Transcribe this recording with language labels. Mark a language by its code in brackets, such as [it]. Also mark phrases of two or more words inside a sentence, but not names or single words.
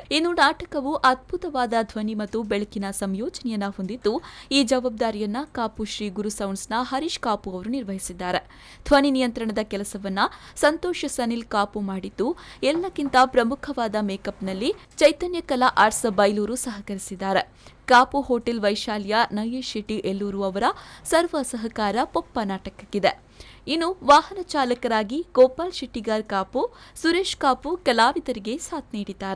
[kn] ಇನ್ನು ನಾಟಕವು ಅದ್ಭುತವಾದ ಧ್ವನಿ ಮತ್ತು ಬೆಳಕಿನ ಸಂಯೋಜನೆಯನ್ನ ಹೊಂದಿದ್ದು, ಈ ಜವಾಬ್ದಾರಿಯನ್ನ ಕಾಪು ಶ್ರೀ ಗುರು ಸೌಂಡ್ಸ್ನ ಹರೀಶ್ ಕಾಪು ಅವರು ನಿರ್ವಹಿಸಿದ್ದಾರೆ. ಧ್ವನಿ ನಿಯಂತ್ರಣದ ಕೆಲಸವನ್ನ ಸಂತೋಷ್ ಸನಿಲ್ ಕಾಪು ಮಾಡಿದ್ದು, ಎಲ್ಲಕ್ಕಿಂತ ಪ್ರಮುಖವಾದ ಮೇಕಪ್ನಲ್ಲಿ ಚೈತನ್ಯ ಕಲಾ ಆರ್ಟ್ಸ್ ಬೈಲೂರು ಸಹಕರಿಸಿದ್ದಾರೆ. ಕಾಪು ಹೋಟೆಲ್ ವೈಶಾಲ್ಯ ನಯೇಶ್ ಶೆಟ್ಟಿ ಎಲ್ಲೂರು ಅವರ ಸರ್ವ ಸಹಕಾರ ಪೊಪ್ಪ ನಾಟಕಕ್ಕಿದೆ. ಇನ್ನು ವಾಹನ ಚಾಲಕರಾಗಿ ಗೋಪಾಲ್ ಶೆಟ್ಟಿಗಾರ್ ಕಾಪು, ಸುರೇಶ್ ಕಾಪು ಕಲಾವಿದರಿಗೆ ಸಾಥ್ ನೀಡಿದ್ದಾರೆ.